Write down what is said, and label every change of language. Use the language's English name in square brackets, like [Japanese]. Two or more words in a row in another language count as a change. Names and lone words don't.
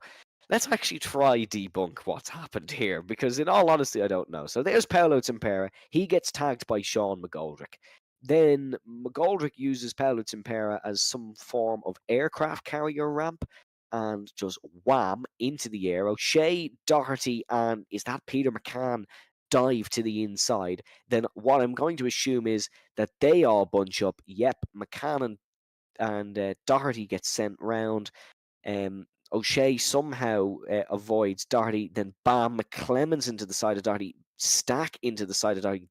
[English] Let's actually try debunk what's happened here, because in all honesty, I don't know. So there's Paolo Tempera. He gets tagged by Sean McGoldrick. Then McGoldrick uses Paolo Tempera as some form of aircraft carrier ramp and just wham into the air. O'Shea, Doherty, and is that Peter McCann dive to the inside. Then what I'm going to assume is that they all bunch up. Yep, McCann and Doherty gets sent round. O'Shea somehow avoids Doherty. Then bam, McClemens into the side of Doherty. Stack into the side of Doherty.